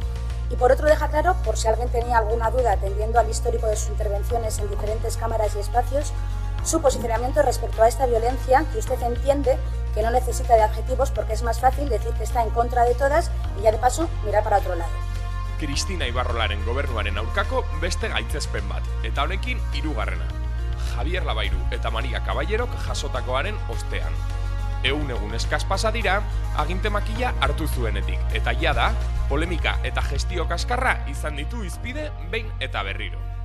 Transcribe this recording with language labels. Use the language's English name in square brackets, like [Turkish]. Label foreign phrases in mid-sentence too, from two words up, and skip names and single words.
[Spanish] Y por otro, deja claro, por si alguien tenía alguna duda atendiendo al histórico de sus intervenciones en diferentes cámaras y espacios, su posicionamiento respecto a esta violencia, que usted entiende que no necesita de adjetivos porque es más fácil decir que está en contra de todas y ya de paso mirar para otro lado. [Basque] Cristina Ibarrolaren gobernuaren aurkako beste gaitzespen bat, eta honekin hirugarrena. Javier Labairu eta Maria Caballerok jasotakoaren ostean. Egun eskas pasa dira, aginte makila hartu zuenetik, eta jada, polemika eta gestio kaskarra izan ditu hizpide behin eta berriro.